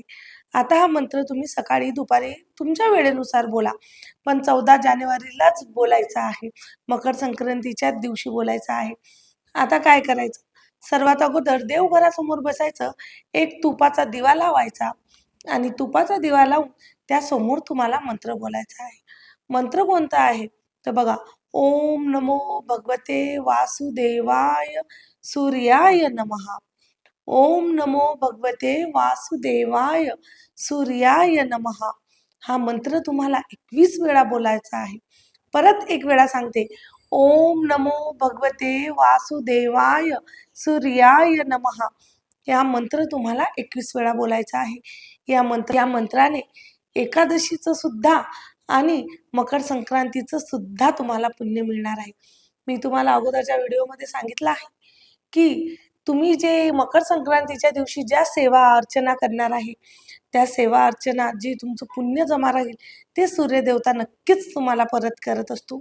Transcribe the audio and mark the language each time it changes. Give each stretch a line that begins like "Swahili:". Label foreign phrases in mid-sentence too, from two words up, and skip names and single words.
Marathi: आता हा मंत्र तुम्ही सकाळी दुपारी तुमच्या वेळेनुसार बोला, पण 14 जानेवारीलाच बोलायचा आहे. मकर संक्रांतीच्या दिवशी बोलायचा आहे. आता काय करायचं, सर्वात अगोदर देवघरासमोर बसायचं, एक तुपाचा दिवा लावायचा आणि तुपाचा दिवा लावून त्यासमोर तुम्हाला मंत्र बोलायचा आहे. मंत्र कोणता आहे तर बघा,
Sanskrit: ओम नमो भगवते वासुदेवाय सूर्याय नमः. ओम नमो भगवते वासुदेवाय सूर्याय नमः.
Marathi: हा मंत्र तुम्हाला 21 वेळा बोलायचा आहे. परत एक वेळा सांगते,
Sanskrit: ओम नमो भगवते वासुदेवाय सूर्याय नमः.
Marathi: या मंत्र तुम्हाला 21 वेळा बोलायचा आहे. या मंत्राने एकादशीचं सुद्धा आणि मकर संक्रांतीचं सुद्धा तुम्हाला पुण्य मिळणार आहे. मी तुम्हाला अगोदरच्या व्हिडिओमध्ये सांगितलं आहे की तुम्ही जे मकर संक्रांतीच्या दिवशी ज्या सेवा अर्चना करणार आहे, त्या सेवा अर्चना जी तुमचं पुण्य जमा राहील ते सूर्यदेवता नक्कीच तुम्हाला परत करत असतो.